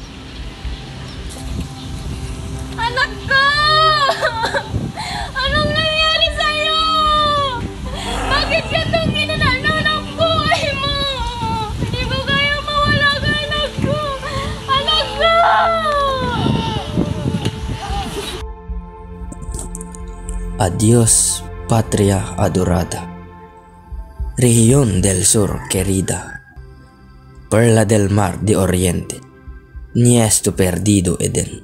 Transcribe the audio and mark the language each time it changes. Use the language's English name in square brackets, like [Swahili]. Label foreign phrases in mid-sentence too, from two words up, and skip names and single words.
[Filipino] Anak ko! Anong nangyari sa'yo? Bakit ka itong ginananaw ng buhay mo? Hindi ko kaya mawala ka, anak ko! Anak ko! [Spanish] Adiós, patria adorada. Región del sur querida. Perla del mar de oriente. Niesto perdido Eden.